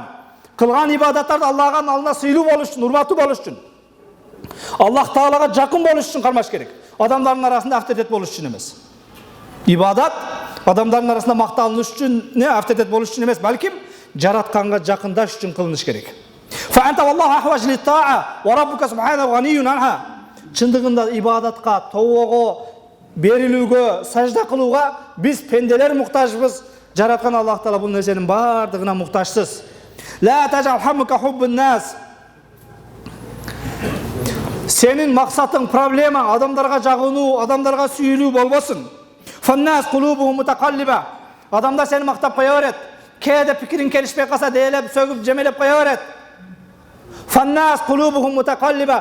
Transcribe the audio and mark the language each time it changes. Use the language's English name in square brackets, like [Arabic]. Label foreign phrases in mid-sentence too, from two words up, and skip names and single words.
[Kyrgyz] Кылган ибадаттарды Аллахтын алдына сыйлуу болуш үчүн, урматтуу болуш үчүн. Аллах Таалага жакын болуш үчүн кармаш керек. Адамдардын арасында авторитет болуш үчүн эмес. Ибадат адамдардын арасында макталыныш үчүн, авторитет болуш үчүн эмес, балким жаратканга жакындаш үчүн кылыныш керек. [Arabic] فأنت والله أحوج للطاعة وربك سبحانه غني عنها. [Kyrgyz] Чындыгында ибадатка, тоого, берилүүгө, сажда кылууга биз пенделер муктажбыз. Жараткан Аллах Таала бул нерсенин бардыгына муктажсыз. [Arabic] لا تجعل همك حب الناس. [Kyrgyz] Сенин максатың, проблемаң адамдарга жагынуу, адамдарга сүйүлүү болбосун. [Arabic] فالناس قلوبهم متقلبة. [Kyrgyz] Адамдар сени мактап кое берет. Кээде пикириң келишпей калса дээлеп, сөгүп, жемелеп кое берет. [Arabic] فالناس قلوبهم متقلبة.